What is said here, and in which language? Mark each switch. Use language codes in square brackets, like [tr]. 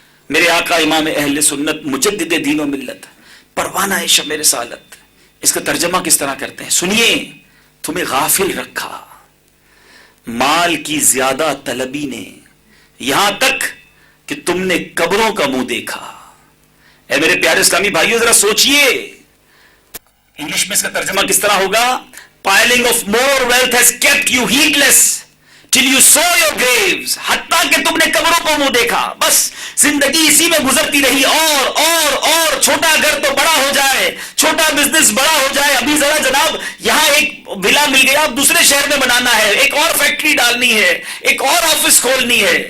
[ur] میرے آقا امام اہل سنت مجدد دین و ملت پروانہ شمع رسالت اس کا ترجمہ کس طرح کرتے ہیں، سنیے. تمہیں غافل رکھا مال کی زیادہ طلبی نے، یہاں تک کہ تم نے قبروں کا منہ دیکھا. اے میرے پیارے اسلامی بھائیوں، ذرا سوچئے انگلش میں اس کا ترجمہ کس طرح ہوگا. [en] piling of more wealth has kept you heedless till you saw your graves. [ur] حتیٰ کہ تم نے قبروں کو منہ دیکھا، بس زندگی اسی میں گزرتی رہی، اور چھوٹا گھر تو بڑا ہو جائے، چھوٹا بزنس بڑا ہو جائے، ابھی ذرا جناب یہاں ایک ولا مل گیا، اب دوسرے شہر میں بنانا ہے، ایک اور فیکٹری ڈالنی ہے، ایک اور آفس کھولنی ہے.